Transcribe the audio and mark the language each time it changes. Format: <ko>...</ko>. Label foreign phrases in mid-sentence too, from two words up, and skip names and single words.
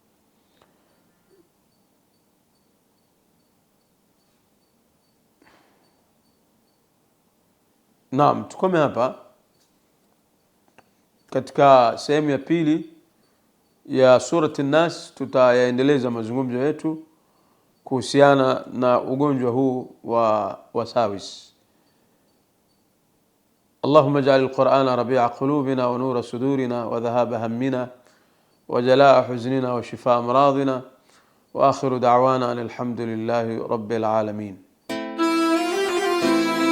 <sw>Naam, tukome hapa katika sehemu ya pili ya surati An-Nas. Tutayaendeleza mazungumzo yetu kuhusiana na ugonjwa huu wa wasawis.</sw> <ar>اللهم اجعل القرآن ربيع قلوبنا ونور صدورنا وذهاب همنا وجلاء حزننا وشفاء أمراضنا، وآخر دعوانا أن الحمد لله رب العالمين.</ar>